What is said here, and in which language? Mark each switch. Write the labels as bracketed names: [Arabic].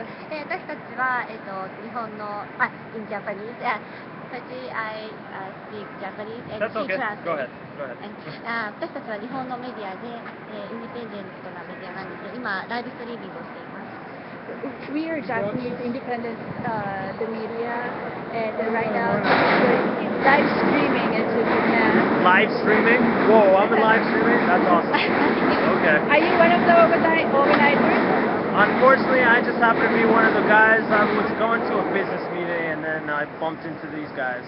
[Japanese] 私たちは、日本の、 [English] in Japanese, actually I speak Japanese and That's she okay. translates. Go ahead. Go ahead. [Japanese] 私たちは日本のメディアで、インディペンデントなメディアなんですけど、今、ライブストリーミングをしています。 [English] We are Japanese independent the media, and right now we're live streaming into Japan. Live streaming? Whoa, I'm in live streaming? That's awesome. Okay. Are you one of the organizers? Unfortunately, I just happen to be one of the guys. I was going to a business meeting and then I bumped into these guys.